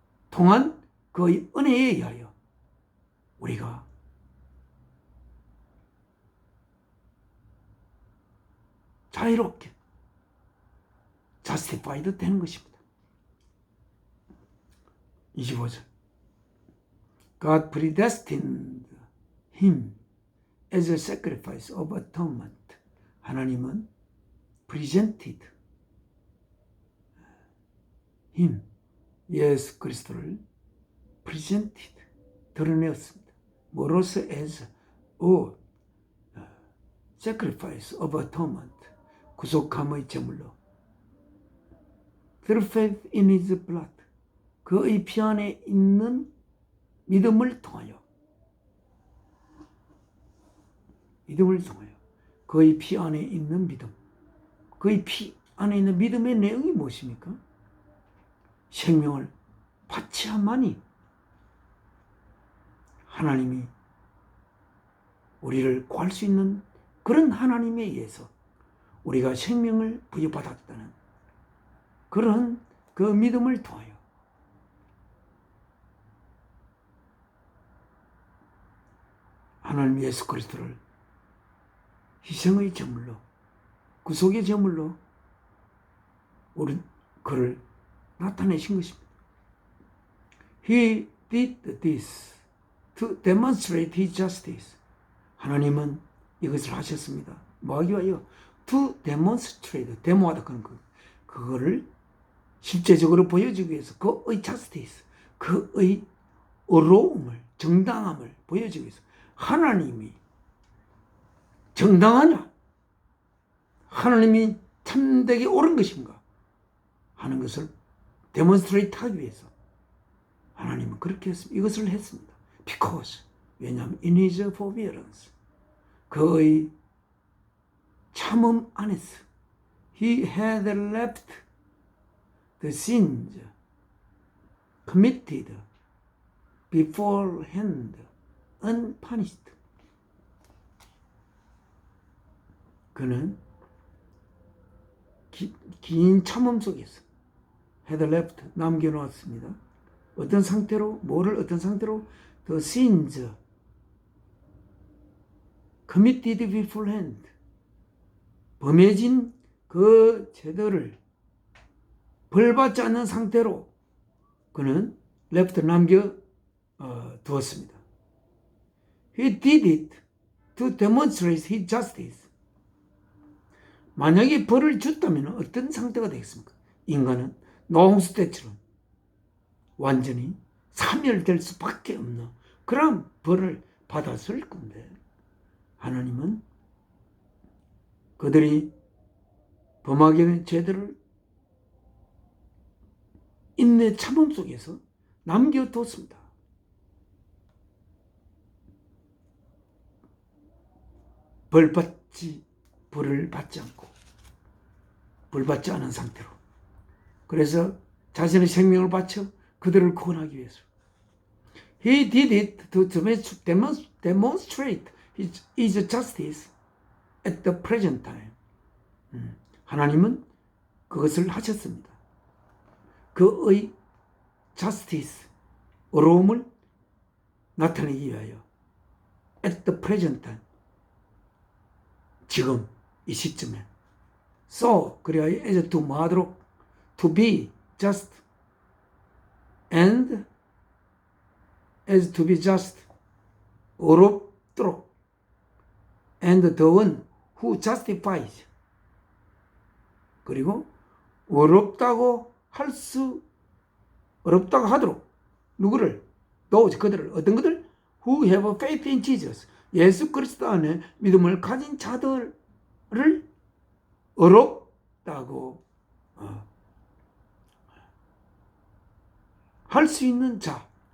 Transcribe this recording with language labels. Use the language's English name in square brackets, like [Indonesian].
[Korean] 통한 그 은혜에 의하여 우리가 자유롭게 justified 되는 것입니다. 25절. [English] God predestined him as a sacrifice of atonement. [Korean] 하나님은 [English] presented him, [Korean] 예수 그리스도를 presented, 드러내었습니다. 뭐로서? [English] as a sacrifice of atonement, [Korean] 구속함의 제물로. [English] through faith in his blood, [Korean] 그의 피 안에 있는 믿음을 통하여 그의 피 안에 있는 믿음. 그의 피 안에 있는 믿음의 내용이 무엇입니까? 생명을 바쳐야만이 하나님이 우리를 구할 수 있는 그런 하나님에 의해서 우리가 생명을 부여받았다는 그런 그 믿음을 통하여 하나님 예수 그리스도를 희생의 제물로 구속의 제물로 우리 그를 나타내신 것입니다. [English] He did this to demonstrate his justice. [Korean] 하나님은 이것을 하셨습니다. 뭐하기 위하여? [English] To demonstrate, [Korean] 데모하다 그런 그거를 실제적으로 보여주기 위해서 그의 justice, 그의 의로움을, 정당함을 보여주기 위해서 하나님이 정당하냐? 하나님이 참되게 옳은 것인가? 하는 것을 데몬스트레이트 하기 위해서 하나님은 그렇게 했습니다. 이것을 했습니다. [English] Because, [Korean] 왜냐하면 [English] in his forbearance, [Korean] 그의 참음 안에서 [English] he had left the sins committed beforehand unpunished. [Korean] 그는 긴 참음 속에서 [English] had left, [Korean] 남겨놓았습니다. 어떤 상태로, 뭐를 어떤 상태로? [English] The sins committed beforehand, [Korean] 범해진 그 죄들을 벌받지 않는 상태로 그는 left, 남겨 두었습니다. [English] He did it to demonstrate his justice. [Korean] 만약에 벌을 줬다면 어떤 상태가 되겠습니까? 인간은 노홍수 때처럼 완전히 사멸될 수밖에 없는 그런 벌을 받았을 건데, 하나님은 그들이 범하게 된 죄들을 인내 참음 속에서 남겨뒀습니다. 벌을 받지 않고, 벌받지 않은 상태로. 그래서 자신의 생명을 바쳐 그들을 구원하기 위해서. [English] He did it to demonstrate his justice at the present time. [Korean] 하나님은 그것을 하셨습니다. 그의 justice, 의로움을 나타내기 위하여 [English] at the present time, [Korean] 지금 이 시점에. [English] So, [Korean] 그래야 [English] as to [Korean] 뭐하도록? [English] To be just and as to be just, [Korean] 의롭도록, [English] and the one who justifies, [Korean] 그리고 의롭다고 하도록 누구를? [English] those, [Korean] 그들을, 어떤 그들? [English] who have faith in Jesus, [Korean] 예수 그리스도 안에 믿음을 가진 자들을 의롭다고 할 수 있는 자.